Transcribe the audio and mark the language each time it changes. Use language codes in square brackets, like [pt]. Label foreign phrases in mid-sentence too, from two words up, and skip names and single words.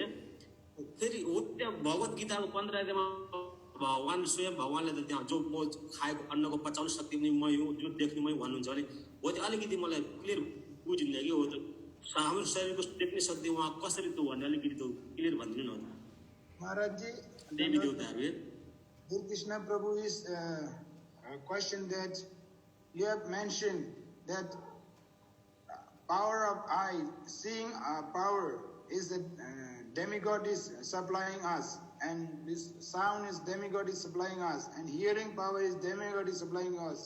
[ne] फेरि हो त्यहाँ भगवत गीताको 15 अध्यायमा भगवान स्वयं भगवानले त त्यहाँ जो म खाएको अन्नको पचाउने शक्ति पनि मै हुँ, जो देख्ने मै भन्नुहुन्छ भने हो त्यो अलिकति मलाई क्लियर बुझिन्न कि हो त हाम्रो शरीरको देख्ने शक्ति उहाँ कसरी त्यो भन्ने अलिकति त्यो क्लियर भनिदिनु न महाराज जी। देवी देवताहरू [en] Krishna Prabhu is question that you have mentioned that power of eye, seeing power is that demigod is supplying us, and this sound is demigod is supplying us, and hearing power is demigod is supplying us.